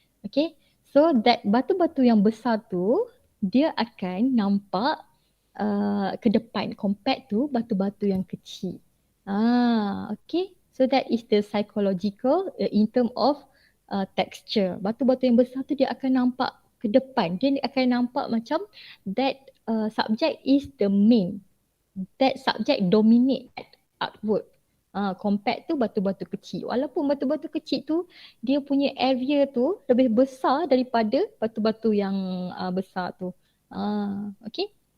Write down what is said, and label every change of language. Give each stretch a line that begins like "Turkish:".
Malay: Okay, so that batu-batu yang besar tu dia akan nampak ke depan
English: compared to
Malay: batu-batu yang kecil.
English: Okay, so that is the psychological in term of texture.
Malay: Batu-batu yang besar tu dia akan nampak ke depan. Dia akan nampak macam
English: that subject is the main. That subject dominate that artwork.
Malay: Compared to batu-batu kecil. Walaupun batu-batu kecil tu dia punya area tu lebih besar daripada batu-batu yang besar tu. Okay.